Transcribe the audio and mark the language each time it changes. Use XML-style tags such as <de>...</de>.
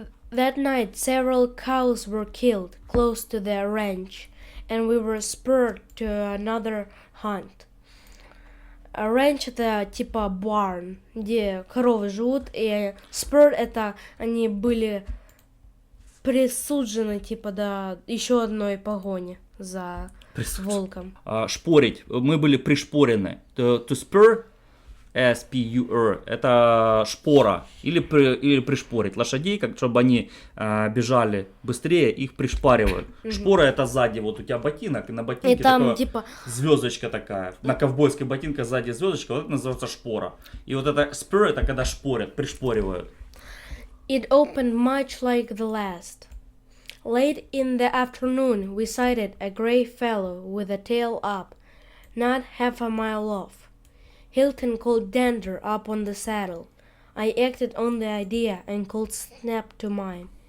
<en>That night, several cows were killed close to the ranch, and we were spurred to another hunt.</en> <ru>Ranch — это типа barn, где коровы живут, и spurred — это они были присуждены типа до еще одной погони за волком. Шпорить. Мы были пришпорены. To spur, S-P-U-R, это шпора. Или пришпорить лошадей, как чтобы они бежали быстрее, их пришпаривают. Шпора — это сзади, вот у тебя ботинок, и на ботинке и там, такая типа... звездочка такая. На ковбойской ботинке сзади звездочка, вот это называется шпора. И вот это spur — это когда шпорят, пришпоривают.</ru> <en>It opened much like the last. Late in the afternoon, we sighted a gray fellow with a tail up, not half a mile off. Hilton called Dander up on the saddle. I acted on the idea and called Snap to mine.</en>